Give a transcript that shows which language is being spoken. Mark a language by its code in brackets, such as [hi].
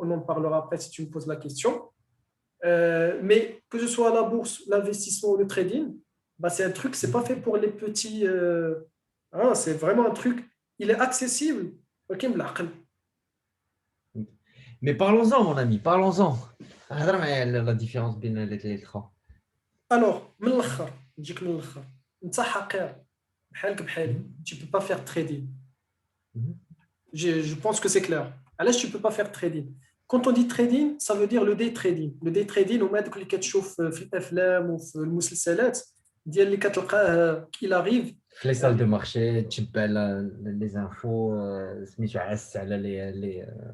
[fr] On en parlera après si tu me poses la question. Mais que ce soit la bourse, l'investissement ou le trading, bah, c'est un truc, c'est pas fait pour les petits. Hein, c'est vraiment un truc, il est accessible. [ar] Ok, m'laqal. [fr] Mais parlons-en, mon ami, parlons-en. [ar] هضر معايا على [fr] la différence [ar] بين [fr] les trois. Alors, [ar] من الاخر نجيك من الاخر انت حقير بحالك بحالي Mhm. [fr] tu peux pas faire trading. Mhm. Je pense que c'est clair. [ar] علاش [fr] tu peux pas faire trading? Quand on dit trading, ça veut dire le day trading. Le day trading [ar] هما دوك اللي كتشوف في الافلام وفي المسلسلات ديال اللي كتلقاه [fr] qu'il arrive. [ar] في [fr] les salles de marché, [ar] تشبع [fr] les infos, [ar] سميتو عس على les